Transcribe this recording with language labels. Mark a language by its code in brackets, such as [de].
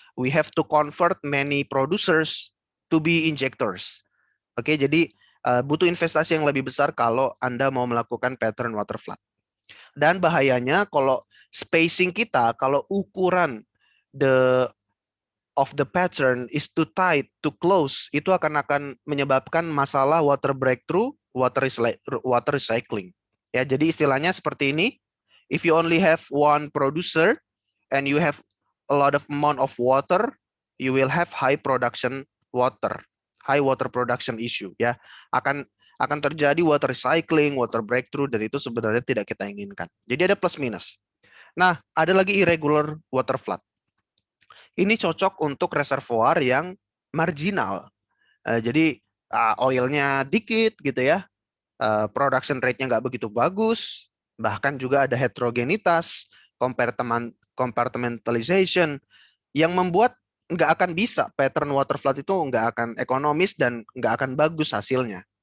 [en] we have to convert many producers to be injectors. [id] Oke, jadi butuh investasi yang lebih besar kalau Anda mau melakukan pattern water flood. Dan bahayanya kalau spacing kita, kalau ukuran [en] of the pattern is too tight, too close, [id] itu akan menyebabkan masalah water breakthrough, water recycling. Ya, jadi istilahnya seperti ini. [en] If you only have one producer and you have a lot of amount of water, you will have high production water, high water production issue. [id] Ya, akan terjadi water recycling, water breakthrough, dan itu sebenarnya tidak kita inginkan. Jadi ada plus minus. Nah, ada lagi irregular water flood. Ini cocok untuk reservoir yang marginal. Jadi oilnya dikit gitu ya, production rate-nya nggak begitu bagus, bahkan juga ada heterogenitas, compartmentalization, yang membuat nggak akan bisa pattern water flood itu nggak akan ekonomis dan nggak akan bagus hasilnya.